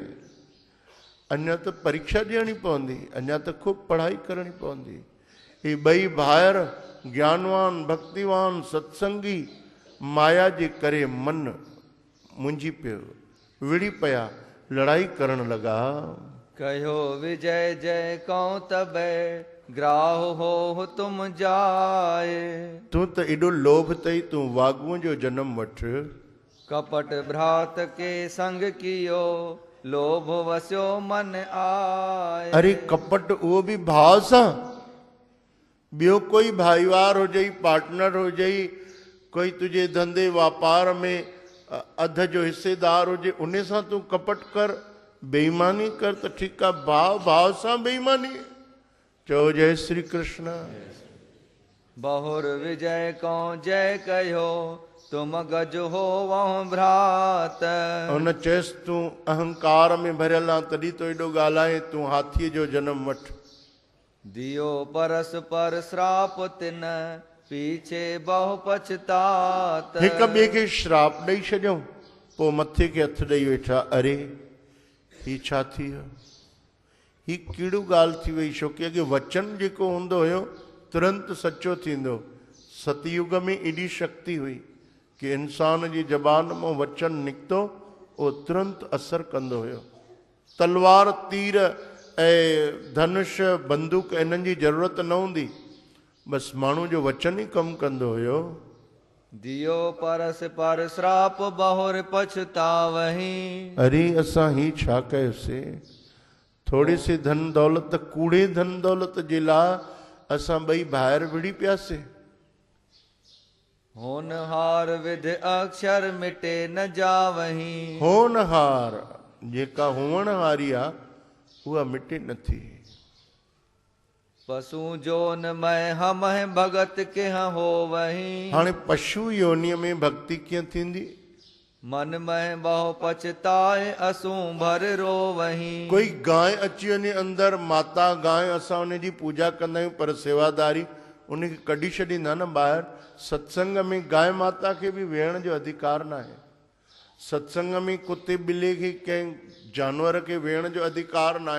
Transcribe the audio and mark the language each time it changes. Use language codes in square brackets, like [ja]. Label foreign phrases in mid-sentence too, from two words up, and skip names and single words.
[sd] अञा त परीक्षा ॾियणी पवंदी, अञा त ख़ूब पढ़ाई करणी पवंदी। ही ॿई भाइर ज्ञानवान, भक्तिवान, सत्संगी माया जे करे मन मुंझी पियो, विड़ी पिया, लड़ाई करण लॻा। [hi] कहो विजय जय कौं तबे ग्राह हो तुम जाए। [sd] तूं त एॾो लोभ अथई, तूं वाॻूअ जो जनम वठ। [hi] कपट भ्रात के संग कियो लोभ वस्यो मन आए। [sd] अरे कपट उहो बि भाव सां, ॿियो कोई भाईवार हुजई, पार्टनर हुजई, कोई तुंहिंजे धंधे वापार में अध जो हिस्सेदार हुजे, उन सां तूं कपट कर, बेईमानी कर त ठीकु आहे। भाव भाव सां बेईमानी। चओ जय श्री कृष्ण। [hi] बहुर विजय कौं जय कहो तुम गज हो वह भ्रात। [sd] हुन चयसि तूं अहंकार में भरियल आहे तॾहिं तो एॾो ॻाल्हाए, तूं हाथीअ जो जनम वठ। [hi] दियो परस पर श्राप तिन पीछे बहु पछतात। [sd] हिक ॿिए खे श्राप ॾेई छॾियऊं, पोइ मथे खे हथु ॾेई वेठा। अरे ही छा थी वियो, ही कहिड़ो ॻाल्हि थी वई। छो की अॻे वचन जेको हूंदो हुयो तुरंत सचो थींदो। सतयुग में एॾी शक्ति हुई कि इंसान जी ज़बान मां वचन निकितो उहो तुरंत असरु कंदो हुयो। तलवार, तीर ऐं धनुष, बंदूक इन्हनि जी ज़रूरत न हूंदी, बसि माण्हू जो वचन ई कमु कंदो हुयो। [hi] दियो परस पर श्राप बहुर पछतावही। [sd] अरे असां ही छा कयोसीं, [hi] थोड़ी सी धन दौलत, [sd] कूड़े धन दौलत जे लाइ असां ॿई ॿाहिरि विड़ी पियासीं। [hi] होनहार विध अक्षर मिटे न जावही। [sd] होनहार जेका हुअण वारी आहे उहा मिटे नथी। [hi] पशु जोन मैं हम भगत के हो वही। [sd] हाणे पशु योनीअ में भक्ति कीअं थींदी। [hi] मन में बहु पछताए असू भर रो वही। [sd] कोई गांइ अची वञे अंदरि, माता गांइ, असां उन जी पूजा कंदा आहियूं, पर सेवादारी उनखे कढी छॾींदा न ॿाहिरि। सत्संग में गांइ माता खे बि वेहण जो अधिकार न आहे। सत्संग में कुते ॿिले खे, कंहिं जानवर खे वेहण जो अधिकार न आहे।